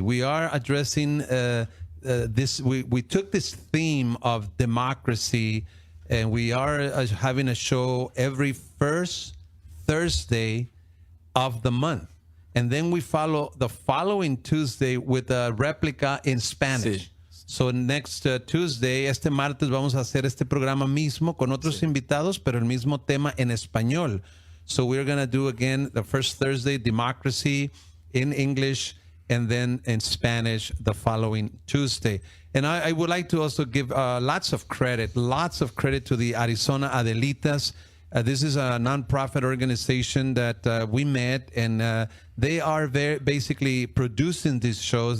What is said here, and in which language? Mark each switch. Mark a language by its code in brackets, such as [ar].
[en] We are addressing this. We took this theme of democracy, and we are having a show every first Thursday of the month. And then we follow the following Tuesday with a replica in Spanish. Sí. So next Tuesday, [es] este martes, vamos a hacer este programa mismo con otros invitados, pero el mismo tema en español. [en] So we're going to do again the first Thursday, democracy in English, and then in Spanish the following Tuesday. And I would like to also give lots of credit to the Arizona Adelitas. This is a nonprofit organization that we met, and they are basically producing these shows.